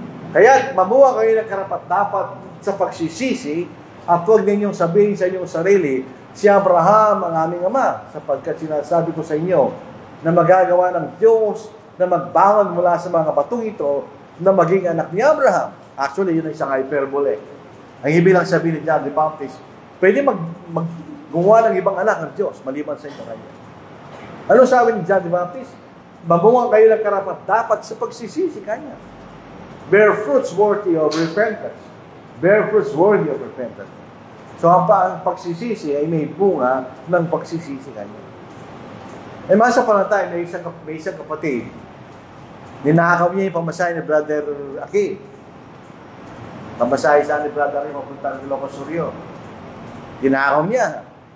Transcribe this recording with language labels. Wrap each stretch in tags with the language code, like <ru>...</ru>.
<tl>Kaya mamuha kayo ng karapat-dapat sa pagsisisi at huwag ninyong sabihin sa inyong sarili, si Abraham ang aming ama, sapagkat sinasabi ko sa inyo na magagawa ng Diyos na magbangon mula sa mga batong ito na maging anak ni Abraham. Actually, yun ay isang hyperbole. Ang ibig lang sabihin ni John the Baptist, pwede gumawa ng ibang anak ng Diyos maliban sa inyo kanya. Ano sabi ni John the Baptist? Mamuha kayo ng karapat-dapat sa pagsisisi kanya.</tl> <en>Bear fruits worthy of repentance. Bear fruits worthy of repentance.</en> <tl>So, ang pagsisisi ay may bunga ng pagsisisi kanya. Eh, masa pa lang tayo, may isang kapatid, ninakaw niya yung pamasahe ni Brother Aki. Pamasahe sa ni Brother Aki, mapunta ng Ilocos Sur. Ninakaw niya.</tl>